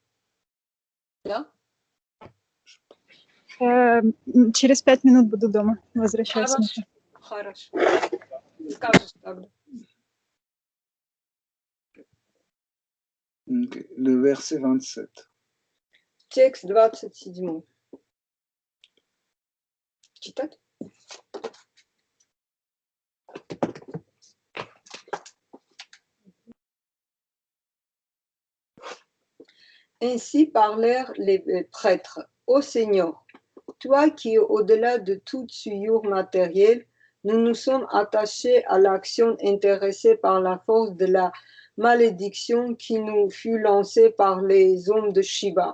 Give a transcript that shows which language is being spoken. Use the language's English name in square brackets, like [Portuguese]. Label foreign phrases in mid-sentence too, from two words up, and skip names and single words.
[Russian] Да? Через 5 минут буду дома. Возвращаюсь. Хорошо. Скажешь тогда. Okay. [French] Le verset 27. [Russian] Текст 27. Читать? [French] Ainsi parlèrent les prêtres. Ô Seigneur, toi qui es au-delà de toute souillure matérielle, nous nous sommes attachés à l'action intéressée par la force de la malédiction qui nous fut lancée par les hommes de Shiva.